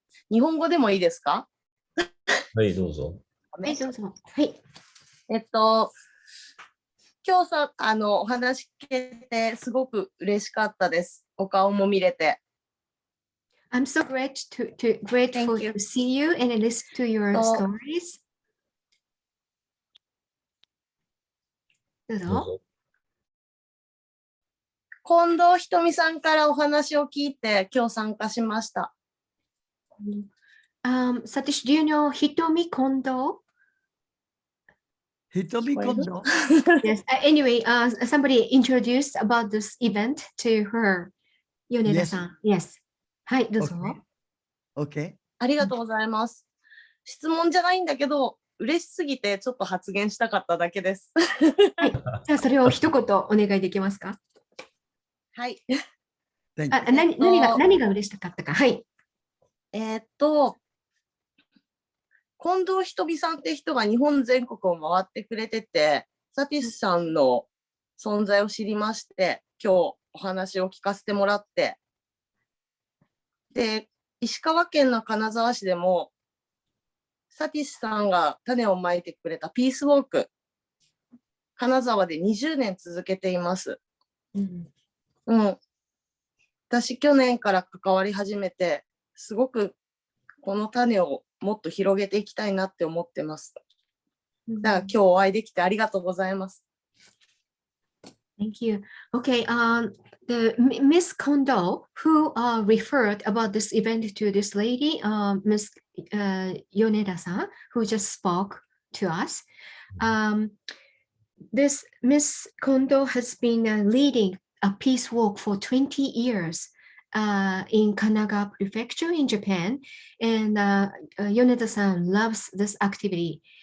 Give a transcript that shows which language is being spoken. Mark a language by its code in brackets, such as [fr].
[ja] 日本語でもいいですか？はい、どうぞ。はい、どうぞ。はい。今日さ、お話聞けてすごく嬉しかったです。お顔も見れて。 [en] I'm so grateful to see you and listen to your stories. [ja] どうぞ。近藤ひとみさんからお話を聞いて今日参加しました。 [en] Satish, do you know Hitomi Kondo? Hitomi Kondo? Yes. Anyway, somebody introduced about this event to her. [ja] Yoneda-san. [en] Yes. [ja] はい、どうぞ。 [en] Okay. [ja] ありがとうございます。質問じゃないんだけど、嬉しすぎてちょっと発言したかっただけです。はい。じゃあそれを一言お願いできますか？はい。何が嬉しかったか。はい。近藤ひとみさんって人が日本全国を回ってくれてて、サティスさんの存在を知りまして、今日お話を聞かせてもらって、で、石川県の金沢市でも、サティスさんが種をまいてくれたピースウォーク、金沢で20年続けています。私、去年から関わり始めて、すごくこの種をもっと広げていきたいなって思ってます。だから今日お会いできてありがとうございます。 [en] Thank you. Okay, the Miss Kondo, who referred about this event to this lady, Miss Yoneda-san, who just spoke to us. This Miss Kondo has been leading a peace walk for 20 years in Kanagawa Prefecture in Japan, and Yoneda-san loves this activity.